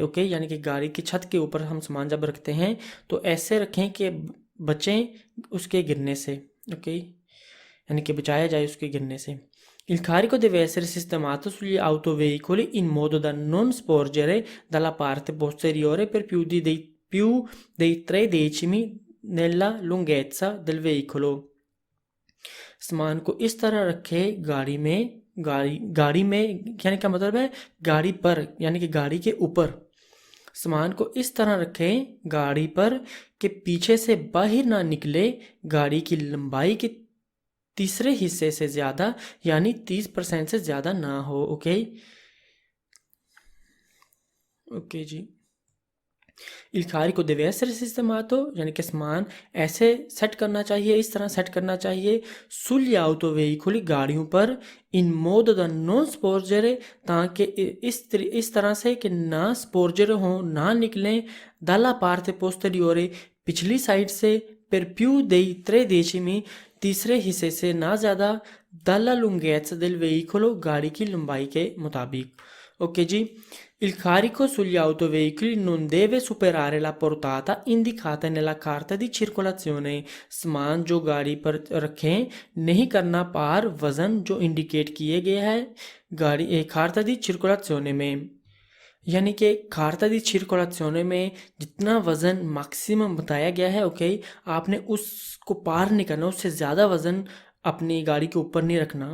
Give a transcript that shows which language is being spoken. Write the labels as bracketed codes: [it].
[hi] Okay, यानी कि गाड़ी की छत के ऊपर हम सामान जब रखते हैं तो ऐसे रखें कि बचें उसके गिरने से। ओके, यानी कि बचाया जाए उसके गिरने से। [it] Il carico deve essere sistemato sugli autoveicoli in modo da non sporgere dalla parte posteriore per più dei 3 decimi nella lunghezza del veicolo। [hi] सामान को इस तरह रखे गाड़ी में यानी क्या मतलब है? गाड़ी पर यानी कि गाड़ी के ऊपर। सामान को इस तरह रखें गाड़ी पर कि पीछे से बाहर ना निकले गाड़ी की लंबाई के तीसरे हिस्से से ज़्यादा, यानी 30% से ज़्यादा ना हो। ओके ओके जी। [it] Il carico deve essere sistemato [hi] यानी कि सामान ऐसे सेट करना चाहिए, इस तरह सेट करना चाहिए [it] sugli autoveicoli [hi] गाड़ियों पर [it] in modo da non sporgere [hi] ताकि इस तरह से कि ना sporgere हो, ना निकलें [it] dalla parte posteriore [hi] पिछली साइड से [it] per più dei 3 decimi [hi] तीसरे हिस्से से ना ज़्यादा [it] dalla lunghezza del veicolo [hi] गाड़ी की लंबाई के मुताबिक। ओके जी। [it] Il carico sugli autoveicoli non deve superare la portata indicata nella carta di circolazione। [hi] सामान जो गाड़ी पर रखें नहीं करना पार वजन जो इंडिकेट किए गए है गाड़ी carta di circolazione में, यानी कि carta di circolazione में जितना वज़न मैक्सिमम बताया गया है। ओके, आपने उसको पार नहीं करना, उससे ज़्यादा वज़न अपनी गाड़ी के ऊपर नहीं रखना।